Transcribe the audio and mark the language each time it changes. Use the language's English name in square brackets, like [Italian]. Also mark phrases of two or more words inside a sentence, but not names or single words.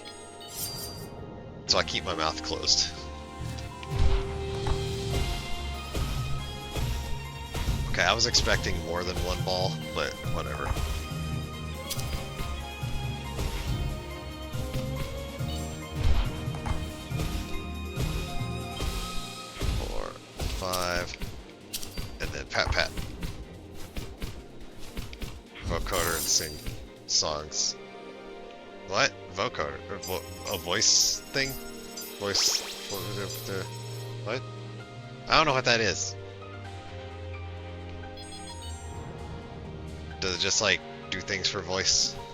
[English] So I keep my mouth closed. Okay, I was expecting more than one ball, but whatever. 4, 5. And then pat pat. Vocoder and sing songs. What? Vocoder? A voice thing? Voice... What? I don't know what that is. Does it just like do things for voice?